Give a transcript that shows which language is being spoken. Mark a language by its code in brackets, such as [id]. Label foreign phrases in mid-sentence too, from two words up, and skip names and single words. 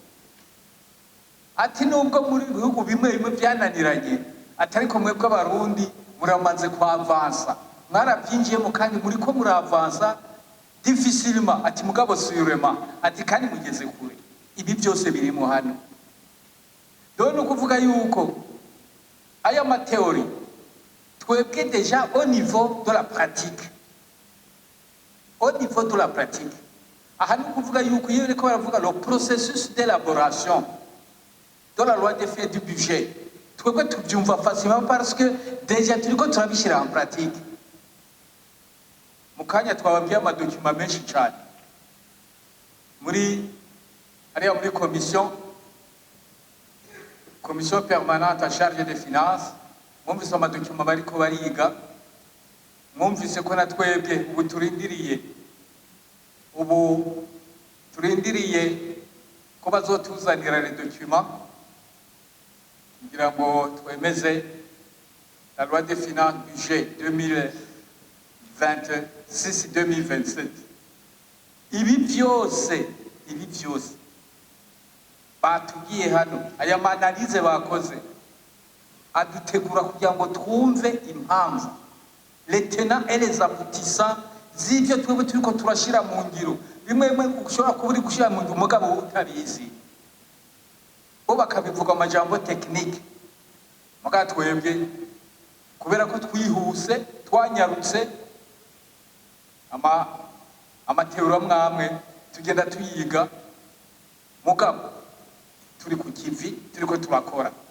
[rn] ati nubwo muri bihugu bimwe bimwe byananiranye, ati ariko mwebwe abarundi muramaze kwavansa, mwarabyinjiyemo kandi muri ko muravansa difficilement, ati mugabo sûrement, ati kandi mugeze kure. Ibi byose birimo hano. Dore no kuvuga yuko aya mathéorie twebwe [fr] déjà au niveau de la pratique, au niveau de la pratique, [rn] aha ni kuvuga yuko iyo reko baravuga [fr] le processus d'élaboration de la loi des faits du budget, [rn] twebwe tubyumva [fr] facilement parce que déjà [rn] turiko turabishira [fr] en pratique. [rn] Mukanya twababwiye amadokima menshi cyane muri ariya muri [fr] commission permanente en charge des finances, [rn] mwumvise amadokima bariko bariga, mwumvise ko na twebwe ubu turindiriye ko bazotuzanira [fr] les documents [rn] kugira ngo twemeze [fr] la loi des finances budget [rn] 2026-2027. Ibi byose batugiye hano, aya manalize bakoze adutegura kugira ngo twumve impamvu, [fr] les tenants et les aboutissants [rn] z'ibyo twebwe turiko turashira mu ngiro. Bimwe ushobora kuba uri gushira mu ngiro mugabo utabizi, bo bakabivuga amajambo technique, mugabo twebwe kubera ko twihuse twanyarutse amateoro amwe tugenda tuyiga, mugabo turi ku kivi turiko turakora.